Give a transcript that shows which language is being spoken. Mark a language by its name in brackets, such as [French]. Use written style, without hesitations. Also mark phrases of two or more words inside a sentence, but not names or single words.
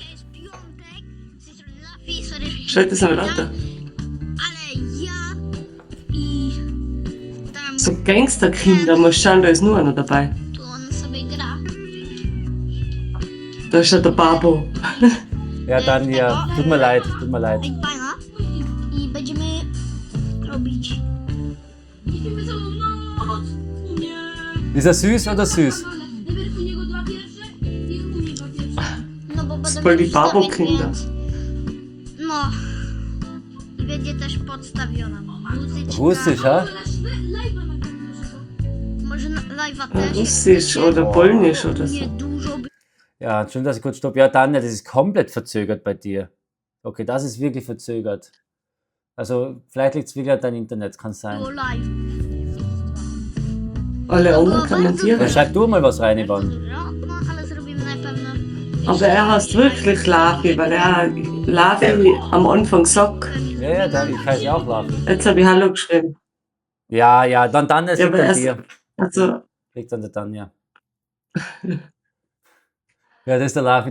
[German] Schau das mal weiter. So Gangsterkinder, muss schauen, da ist nur einer dabei. Da ist ja der Babo. Ja, dann ja. Tut mir leid. [Polish] I będziemy robić. [German] Ist er süß oder süß? [Polish] No bo [German] Das [Polish] będę [German] voll die [Polish] mieć stawić, [German] Babo-Kinder. [Polish] więc- No. I będzie też podstawiona. Muzyczka. [German] Russisch, ha? [Polish] Może live'a też. [German] Russisch oder Polnisch oder so. [Polish] Nie dużo. [German] Ja, Entschuldigung, dass ich kurz stoppe. Ja, Tanja, das ist komplett verzögert bei dir. Okay, das ist wirklich verzögert. Also, vielleicht liegt es wirklich an deinem Internet, kann sein. [Polish] Było live. [German] Alle anderen Dann kommentieren. schreib du mal was rein, Yvonne. [Polish] No, ale zrobimy na pewno. [German] Aber er heißt wirklich Lafi, weil er Lafi am Anfang sagt. Ja, ich heiße ja auch Lafi. Jetzt habe ich Hallo geschrieben. Ja, dann Tanja, es Ja, liegt aber an erst- dir. Also, Liegt an der Tanja. Ja, das ist der Lafi.